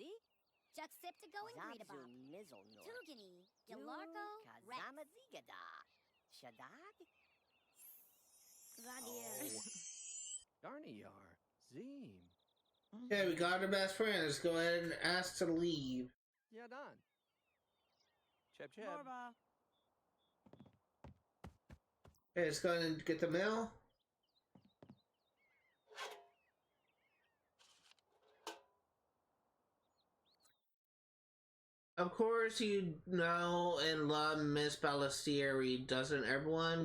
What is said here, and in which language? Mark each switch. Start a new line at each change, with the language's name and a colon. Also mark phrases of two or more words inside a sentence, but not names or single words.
English: Juxiptigo and Greedabop. Zabzu Nizzle Nor. Tugani. Galarko. Rex. Kazama Zigada. Shadag. Zadir. Darniyar. Zeem. Okay, we got our best friend. Let's go ahead and ask to leave. Yadan. Cheb Cheb. Morba. Okay, let's go ahead and get the mail. Of course, you know and love Miss Balistieri, doesn't everyone?